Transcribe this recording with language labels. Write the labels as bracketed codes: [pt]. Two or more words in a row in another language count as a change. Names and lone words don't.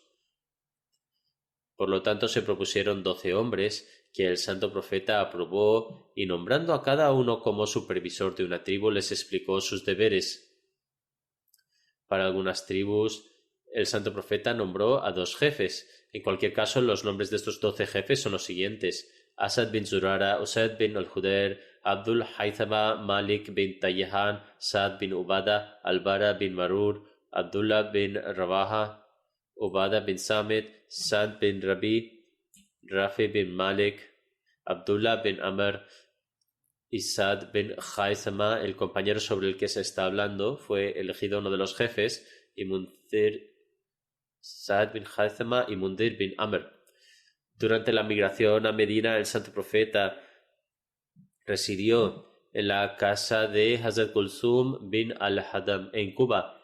[es] Por lo tanto, se propusieron 12 hombres que el santo profeta aprobó y nombrando a cada uno como supervisor de una tribu les explicó sus deberes. Para algunas tribus, el santo profeta nombró a 2 jefes. En cualquier caso, los nombres de estos 12 jefes son los siguientes: Asad bin Zurara, Usaid bin al-Hudair, Abdul Haythama, Malik bin Tayyahan, Sa'd bin Ubada, Al-Bara bin Marur, Abdullah bin Rawaha, Ubada bin Samit, Sa'd bin Rabi, Rafi bin Malik, Abdullah bin Amr y Sa'd bin Haythama. El compañero sobre el que se está hablando fue elegido uno de los jefes, y Sa'd bin Haythama y Mundir bin Amr. Durante la migración a Medina, el santo profeta residió en la casa de Hazrat Kulsum bin al-Hadam en Cuba.